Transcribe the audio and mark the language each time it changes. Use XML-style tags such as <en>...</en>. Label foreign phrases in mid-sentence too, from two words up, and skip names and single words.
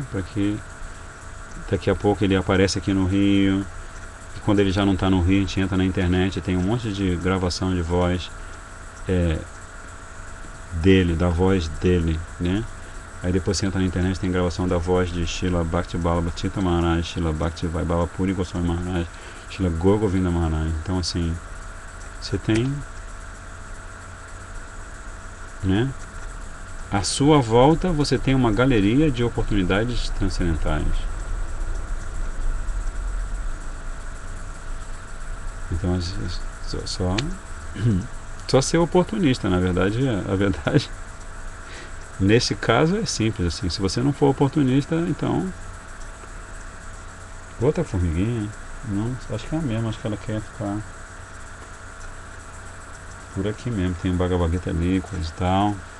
<pt>Para que daqui a pouco ele aparece aqui no Rio, e quando ele já não está no Rio, a gente entra na internet, tem um monte de gravação de voz dele, da voz dele, né? Aí depois você entra na internet, tem gravação da voz de Srila Bhakti Balabhatita Maharaj, Srila Bhakti Vaibhava Puri Goswami Maharaj, Srila Gaur Govinda Maharaj. Então, assim, você tem, né? À sua volta você tem uma galeria de oportunidades transcendentais. Então, só ser oportunista, na verdade, a verdade, nesse caso é simples, assim, se você não for oportunista, então, outra formiguinha, não, acho que é a mesma, acho que ela quer ficar por aqui mesmo, tem um Bhagavad Gita ali, coisa e tal.</pt>